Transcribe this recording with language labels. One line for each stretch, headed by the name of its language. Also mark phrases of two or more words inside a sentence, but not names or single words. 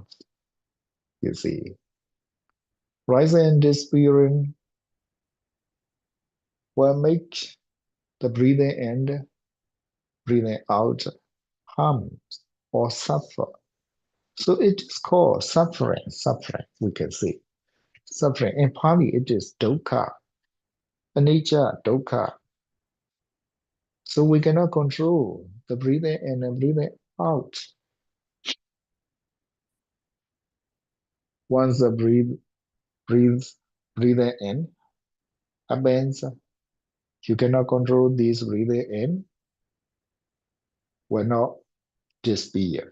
English: You see, rising and disappearing will make the breathing in, breathing out harm or suffer. So it is called suffering, suffering, we can say. Suffering. In Pali, it is
Pali: dukkha, anicca, dukkha.
English: So we cannot control the breathing in and breathing out. Once the breathing in happens, you cannot control this breathing in, will not disappear.